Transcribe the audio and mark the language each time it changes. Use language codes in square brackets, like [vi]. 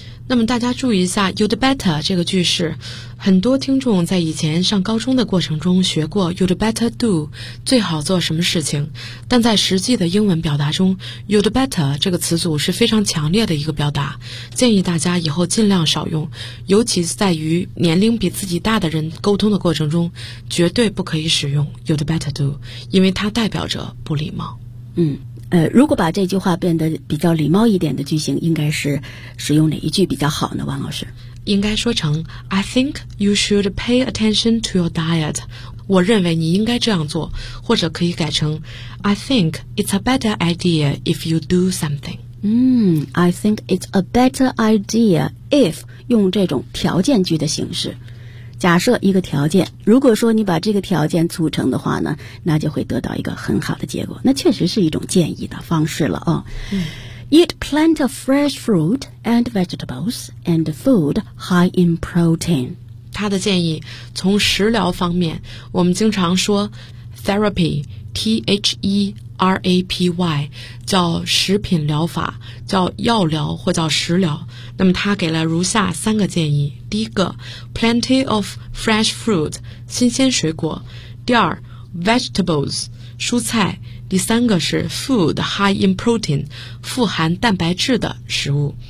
[zh] 那么大家注意一下 [en] you'd better [zh] 这个句式，很多听众在以前上高中的过程中学过 [en] you'd better do [zh] 最好做什么事情，但在实际的英文表达中 you'd better 这个词组是非常强烈的一个表达，建议大家以后尽量少用，尤其在于年龄比自己大的人沟通的过程中绝对不可以使用 you'd better do， 因为它代表着不礼貌。嗯，如果把这句话变得比较礼貌一点的句型，应该是使用哪一句比较好呢？王老师，应该说成 [en] I think you should pay attention to your diet， [zh] 我认为你应该这样做，或者可以改成 [en] I think it's a better idea if you do something。 I think it's a better idea if， [zh] 用这种条件句的形式，假设一个条件，如果说你把这个条件促成的话呢，那就会得到一个很好的结果，那确实是一种建议的方式了。 [en] Eat plenty of fresh fruit and vegetables and food high in protein。 [zh] 他的建议，从食疗方面，我们经常说 therapy， T-H-E-R-A-P-Y， 叫食品疗法，叫药疗或叫食疗。那么他给了如下三个建议，第一个 [en] plenty of fresh fruit， [zh] 新鲜水果，第二 vegetables， 蔬菜，第三个是 [en] food high in protein， [zh] 富含蛋白质的食物。